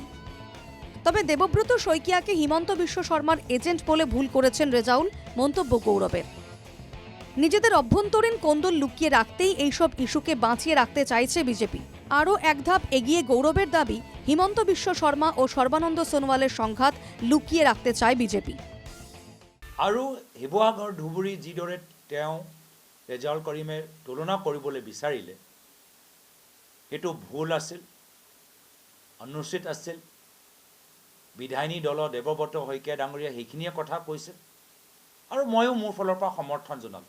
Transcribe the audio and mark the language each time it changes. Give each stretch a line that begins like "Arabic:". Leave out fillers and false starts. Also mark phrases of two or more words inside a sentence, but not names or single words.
Bangla: তবে দেবব্রত শইকিয়াকে হিমন্ত বিশ্ব শর্মার এজেন্ট বলে ভুল করেছেন রেজাউল, মন্তব্য গৌরবের। নিজেদের অভ্যন্তরীণ কোন্দল লুকিয়ে রাখতেই এইসব ইস্যুকে বাঁচিয়ে রাখতে চাইছে বিজেপি। আরও এক ধাপ এগিয়ে গৌরবের দাবি, হিমন্ত বিশ্ব শর্মা ও সর্বানন্দ সোনোয়ালের সংঘাত লুকিয়ে রাখতে চায় বিজেপি।
Assamese: আৰু শিৱসাগৰ ধুবুৰী যিদৰে তেওঁ ৰেজাউল কৰিমে তুলনা কৰিবলৈ বিচাৰিলে সেইটো ভুল আছিল, অনুচিত আছিল। বিধায়িনী দলৰ দেৱব্ৰত শইকীয়া ডাঙৰীয়া সেইখিনিয়ে কথা কৈছে আৰু ময়ো মোৰ ফালৰ পৰা সমৰ্থন জনালোঁ।